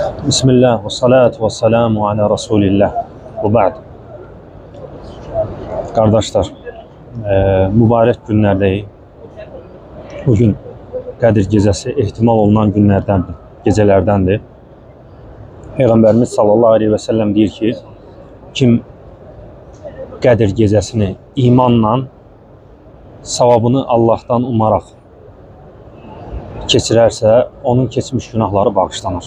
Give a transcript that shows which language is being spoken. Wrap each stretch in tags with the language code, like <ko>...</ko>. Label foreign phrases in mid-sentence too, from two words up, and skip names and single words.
<ar>بسم الله والصلاة والسلام على رسول الله وبعد.</ar> <az>Kardeşler, mübarek günlerdəyik. Bugün Qədir gecəsi ehtimal olunan günlərdəndir, gecələrdəndir. Peyğəmbərimiz</az> <ar>صلى الله عليه وسلم</ar> <az>deyir ki, kim Qədir gecəsini imanla, savabını Allah'tan umaraq keçirərsə, onun keçmiş günahları bağışlanır.</az>